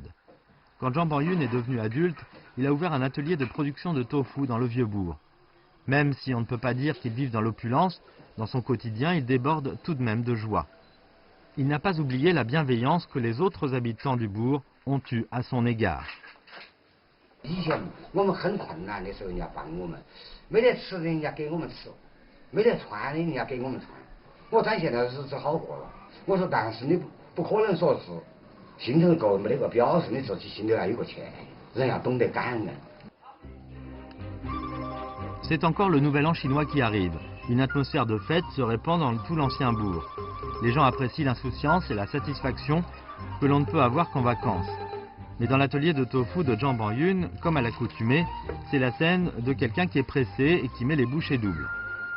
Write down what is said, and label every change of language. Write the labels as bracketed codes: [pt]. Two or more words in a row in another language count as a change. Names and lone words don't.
[fr] Quand Zhang Bangyun est devenu adulte, il a ouvert un atelier de production de tofu dans le Vieux-Bourg. Même si on ne peut pas dire qu'il vive dans l'opulence, dans son quotidien, il déborde tout de même de joie. Il n'a pas oublié la bienveillance que les autres habitants du bourg ont eue à son égard. [zh] 以前我们很困难的时候，人家帮我们，没得吃的人家给我们吃，没得穿的人家给我们穿。我咱现在日子好过了，我说但是你不可能说是心头够没得个表示，你自己心里还有个歉，人要懂得感恩。 [fr] C'est encore le Nouvel An chinois qui arrive. Une atmosphère de fête se répand dans tout l'ancien bourg. Les gens apprécient l'insouciance et la satisfaction que l'on ne peut avoir qu'en vacances. Mais dans l'atelier de tofu de Zhang Bangyun, comme à l'accoutumée, c'est la scène de quelqu'un qui est pressé et qui met les bouchées doubles.